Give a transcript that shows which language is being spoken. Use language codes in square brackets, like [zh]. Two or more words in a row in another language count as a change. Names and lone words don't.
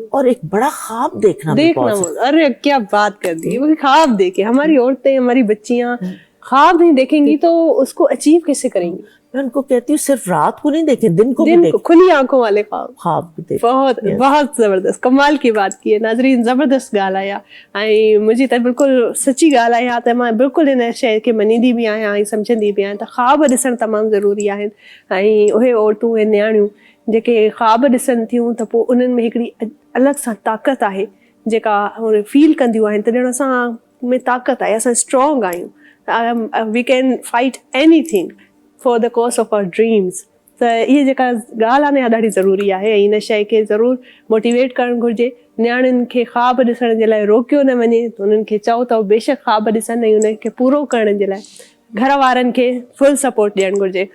[ur] اور ایک بڑا خواب دیکھنا بھی بہت ضروری ہے. ارے کیا بات کر دی, وہ خواب دیکھے. ہماری عورتیں, ہماری بچیاں خواب نہیں دیکھیں گی تو اس کو اچیو کیسے کریں گی؟ میں ان کو کہتی ہوں صرف رات کو نہیں دیکھیں, دن کو بھی دن کو دیکھیں, کھلی آنکھوں والے خواب بھی دیکھیں. بہت بہت زبردست, کمال کی بات کی ہے. ناظرین, [sd] زبردست ॻाल्हाया ऐं मुंहिंजी त बिल्कुलु सची ॻाल्हि आहे. त मां बिल्कुलु हिन शइ खे मञींदी बि आहियां ऐं सम्झंदी बि आहियां त ख़्वाब ॾिसणु तमामु ज़रूरी आहिनि. ऐं उहे औरतूं ऐं नियाणियूं जेके ख़्वाब ॾिसनि थियूं त पोइ उन्हनि में हिकिड़ी अलॻि सां ताक़त आहे जेका फील कंदियूं आहिनि त ॼण असां में ताक़त आहे, असां स्ट्रॉन्ग आहियूं. [en] We can fight anything for the cause of our dreams. [sd] त इहा जेका ॻाल्हि आहे न, इहा ॾाढी ज़रूरी आहे ऐं हिन शइ खे ज़रूरु मोटिवेट करणु घुरिजे. नियाणियुनि खे ख़्वाब ॾिसण जे लाइ रोकियो न वञे, उन्हनि खे चओ त बेशक ख़्वाब ॾिसनि ऐं उन खे पूरो करण जे लाइ घर वारनि खे [en] full support [sd] ॾियणु घुरिजे.